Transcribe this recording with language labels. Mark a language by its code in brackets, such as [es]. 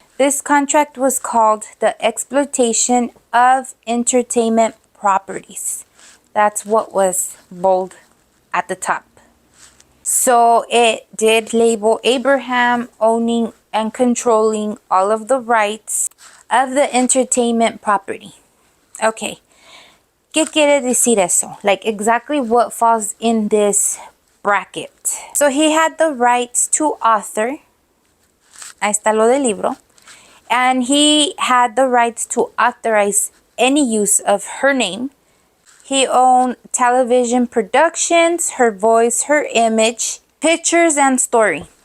[en] This contract was called the Exploitation of Entertainment Properties. That's what was bold at the top. So it did label Abraham owning and controlling all of the rights of the entertainment property. [es] Okay, ¿qué quiere decir eso? [en] Like exactly what falls in this bracket. So he had the rights to author. [es] Ahí está lo del libro. [en] And he had the rights to authorize any use of her name. He owned television productions, her voice, her image, pictures, and story.